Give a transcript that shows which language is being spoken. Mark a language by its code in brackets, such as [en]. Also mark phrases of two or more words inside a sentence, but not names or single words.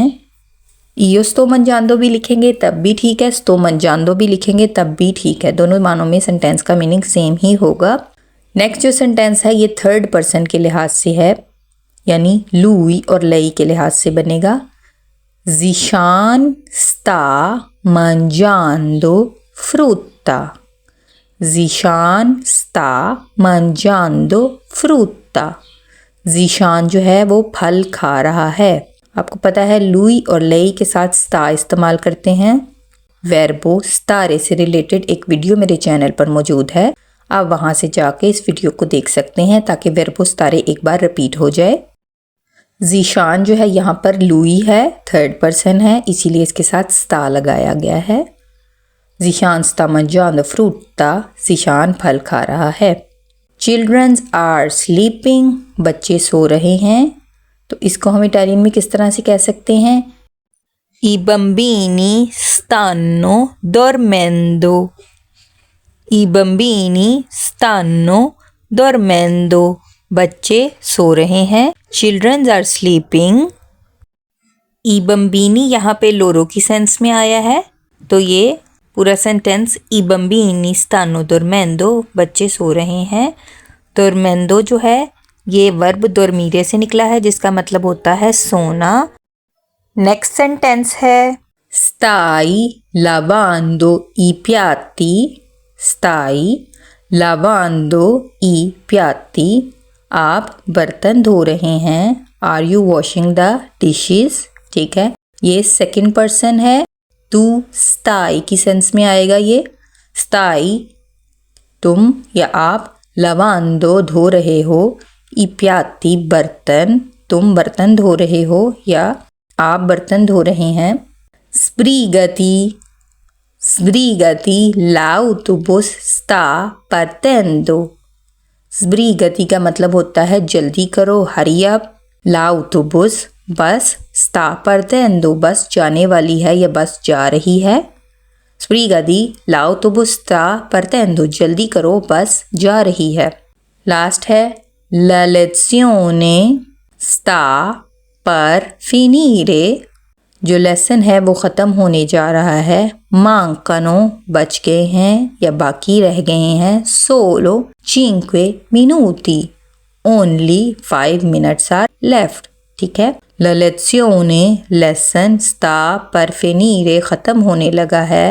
[it] io sto mangiando [hi] भी लिखेंगे तब भी ठीक है, [it] sto mangiando [hi] भी लिखेंगे तब भी ठीक है, दोनों मानों में सेंटेंस का मीनिंग सेम ही होगा। नेक्स्ट जो सेंटेंस है ये [en] third person [hi] के लिहाज से है, यानी लुई और लई के लिहाज से बनेगा। [it] Zishan sta mangiando frutta, Zishan sta mangiando frutta, [hi] Zishan जो है वो फल खा रहा है। आपको पता है लुई और लई के साथ स्टा इस्तेमाल करते हैं। [it] verbo stare [hi] से रिलेटेड एक वीडियो मेरे चैनल पर मौजूद है, आप वहाँ से जाके इस वीडियो को देख सकते हैं ताकि [it] verbo stare [hi] एक बार रिपीट हो जाए। जीशान जो है यहाँ पर लुई है, [en] third person [hi] है, इसीलिए इसके साथ स्टा लगाया गया है। [it] Zishan sta mangiando frutta, [hi] जीशान फल खा रहा है। [en] childrens are sleeping, [hi] बच्चे सो रहे हैं, तो इसको हम इटालियन में किस तरह से कह सकते हैं। [it] I bambini stanno dormendo, I bambini stanno dormendo, [hi] बच्चे सो रहे हैं। [en] childrens are sleeping. [it] i bambini [hi] यहाँ पे लोरो की सेंस में आया है, तो ये पूरा सेंटेंस [it] i bambini stanno dormendo, [hi] बच्चे सो रहे हैं, dormendo जो है ये वर्ब dormire से निकला है जिसका मतलब होता है सोना। नेक्स्ट सेंटेंस है [it] stai lavando i piatti, stai lavando i piatti, [hi] आप बर्तन धो रहे हैं। [en] are you washing the dishes, ठीक है। [hi] ये सेकंड पर्सन है, [it] tu stai [hi] की सेंस में आएगा ये। स्टाई तुम या आप, लवांदो धो रहे हो, ई प्याती बर्तन, तुम बर्तन धो रहे हो या आप बर्तन धो रहे हैं। [it] Sbrigati, sbrigati l'autobus sta partendo, [hi] स्ब्रीगति का मतलब होता है जल्दी करो, [en] hurry up. [hi] l'autobus बस, [it] sta partendo [hi] बस जाने वाली है या बस जा रही है। [it] Sbrigati l'autobus sta partendo [hi] जल्दी करो बस जा रही है। [it] लास्ट है la lezione sta per finire, [hi] जो लेसन है वो ख़त्म होने जा रहा है। मांकनो बच गए हैं या बाकी रह गए हैं। [it] solo 5 minuti, [en] only 5 minutes are left, [hi] ठीक है। [it] La lezione [hi] लेसन [it] sta per finire [hi] ख़त्म होने लगा है।